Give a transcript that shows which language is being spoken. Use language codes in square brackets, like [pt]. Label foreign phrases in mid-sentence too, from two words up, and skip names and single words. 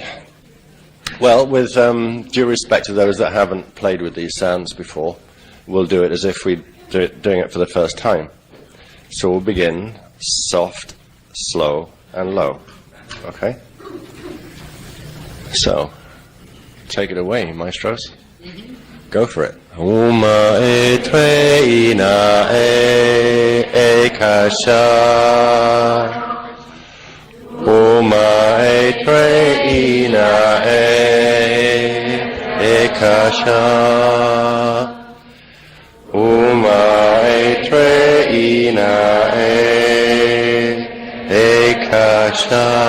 [en] Well, with due respect to those that haven't played with these sounds before, we'll do it as if we're doing it for the first time. So we'll begin soft, slow, and low. Okay? So, take it away, maestros. Go for it. Uma e tre ina e kasha. Uma e tre ina e kasha. Uma e tre ina e kasha.